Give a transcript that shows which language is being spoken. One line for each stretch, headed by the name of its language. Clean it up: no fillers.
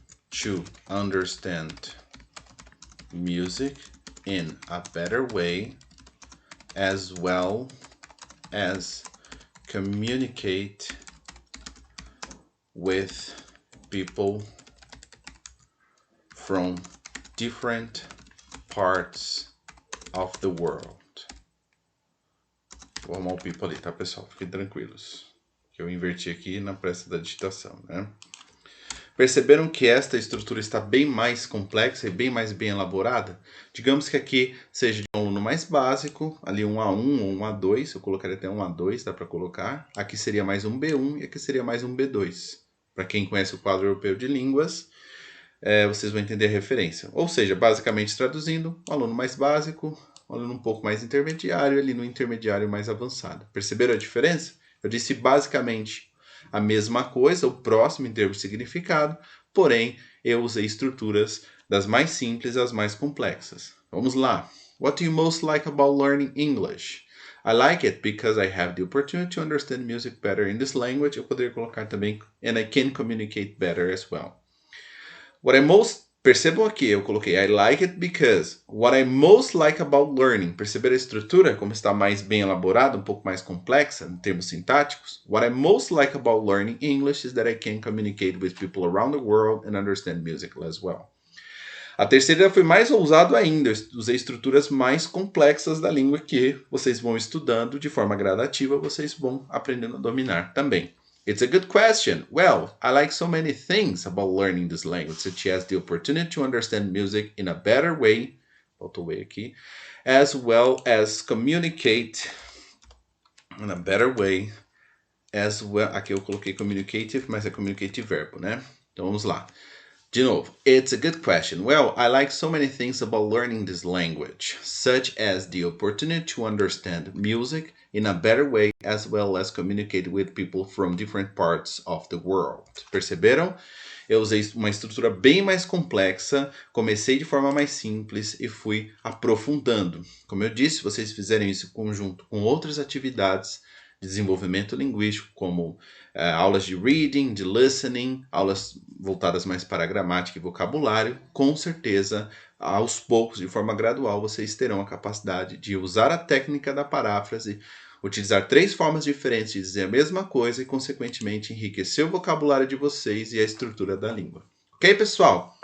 English: to understand music in a better way, as well as communicate with people from different parts of the world.
Portuguese: Vou arrumar o pipo ali, tá, pessoal? Fiquem tranquilos. Eu inverti aqui na pressa da digitação, né? Perceberam que esta estrutura está bem mais complexa e bem mais bem elaborada? Digamos que aqui seja de um aluno mais básico, ali um A1 ou um A2, eu colocaria até um A2, dá para colocar. Aqui seria mais um B1 e aqui seria mais um B2. Para quem conhece o quadro europeu de línguas, vocês vão entender a referência. Ou seja, basicamente traduzindo, um aluno mais básico, um aluno um pouco mais intermediário, ali no intermediário mais avançado. Perceberam a diferença? Eu disse basicamente a mesma coisa, o próximo em termos de significado, porém eu usei estruturas das mais simples às mais complexas. Vamos lá.
English: What do you most like about learning English? I like it because I have the opportunity to understand music better in this language.
Portuguese: Eu poderia colocar também
English: and I can communicate better as well.
Portuguese: Percebam aqui, eu coloquei
English: I like it because. What I most like about learning.
Portuguese: Perceberam a estrutura, como está mais bem elaborada, um pouco mais complexa em termos sintáticos?
English: What I most like about learning English is that I can communicate with people around the world and understand music as well.
Portuguese: A terceira foi mais ousado ainda. Eu usei estruturas mais complexas da língua que vocês vão estudando de forma gradativa, vocês vão aprendendo a dominar também.
English: It's a good question. Well, I like so many things about learning this language, such as the opportunity to understand music in a better way,
Portuguese: faltou way aqui,
English: as well as communicate in a better way, as well.
Portuguese: Aqui eu coloquei communicative, mas é communicative verbo, né? Então vamos lá. De novo,
English: it's a good question. Well, I like so many things about learning this language, such as the opportunity to understand music in a better way, as well as communicate with people from different parts of the world.
Portuguese: Perceberam? Eu usei uma estrutura bem mais complexa, comecei de forma mais simples e fui aprofundando. Como eu disse, se vocês fizerem isso em conjunto com outras atividades de desenvolvimento linguístico, como aulas de reading, de listening, aulas voltadas mais para a gramática e vocabulário, com certeza, aos poucos, de forma gradual, vocês terão a capacidade de usar a técnica da paráfrase, utilizar 3 formas diferentes de dizer a mesma coisa e, consequentemente, enriquecer o vocabulário de vocês e a estrutura da língua. Ok, pessoal?